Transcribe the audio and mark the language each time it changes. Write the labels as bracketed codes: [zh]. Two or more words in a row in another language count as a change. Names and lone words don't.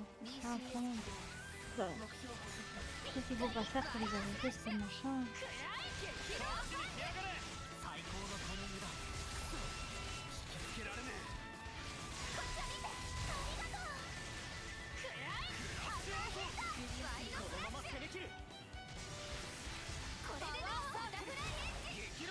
[fr] Ah, quand même. Bah, je sais qu'ils vont pas faire pour les arrêter, c'est machin. [ja] 最高のタイミングだ。引きつけられねえ。このまま攻め切る。これでなおバタフライエンジン。